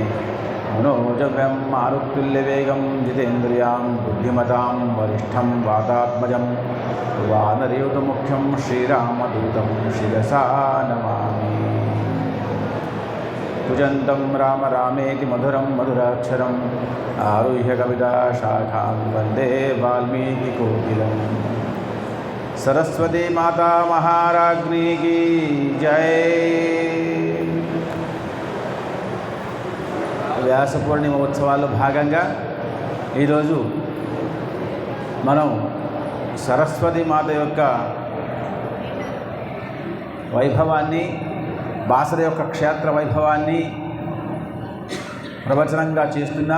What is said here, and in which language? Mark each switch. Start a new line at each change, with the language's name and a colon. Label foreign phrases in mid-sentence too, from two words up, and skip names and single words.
Sanskrit: मनोजव्यं मारुत्तुल्यवेगं जितेन्द्रियां बुद्धिमतां वरिष्ठं वातात्मजं वानरयूतमुख्यं श्रीरामदूतं शिरसा नमामि। पूजन्तं राम रामेति मधुरं मधुराक्षरम् आरुह्य कविताशाखां वन्दे वाल्मीकिकोकिलम्।
Hindi: सरस्वती माता महाराज्ञी की जय।
Telugu: వ్యాస పూర్ణిమ ఉత్సవాల్లో భాగంగా ఈరోజు మనం సరస్వతి మాత యొక్క వైభవాన్ని, బాసర యొక్క క్షేత్ర వైభవాన్ని ప్రవచనంగా చేస్తున్నాం.